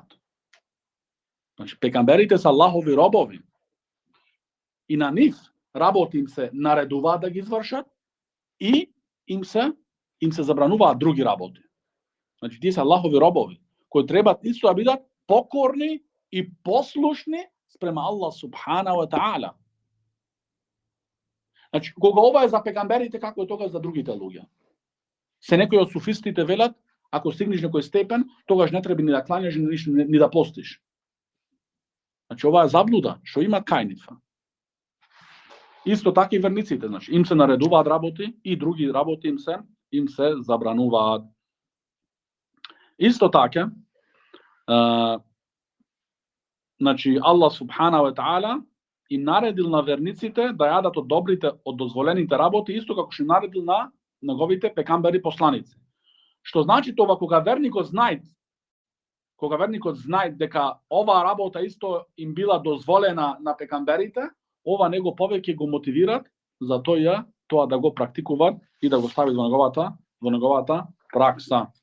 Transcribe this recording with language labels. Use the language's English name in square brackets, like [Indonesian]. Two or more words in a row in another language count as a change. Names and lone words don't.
[Macedonian] Значи, пекамберите се Аллахови робови и на нив работи им се наредуваат да ги извршат и им се забрануваат други работи. Значи, тие се Аллахови робови, кои треба исто да бидат покорни и послушни спрема [Arabic] الله سبحانه وتعالى. [Macedonian] Значи, кога ова е за пегамберите, како е тогаш за другите луѓе? Се некои од суфистите велат, ако стигнеш некој степен, тогаш не треба ни да кланяш, ни да постиш. Значи, ова е заблуда, што има кај нив. Исто така и верниците, значи, им се наредуваат работи и други работи им се забрануваат. Исто така, значи, [Arabic] الله سبحانه وتعالى [Macedonian] им наредил на верниците да јадат од добрите, од дозволените работи, исто како што им наредил на неговите пекамбери посланици. Што значи тоа, кога верникот знај дека оваа работа исто им била дозволена на пекамберите, ова него повеќе го мотивират за тоа да го практикуваат и да го стават во неговата пракса.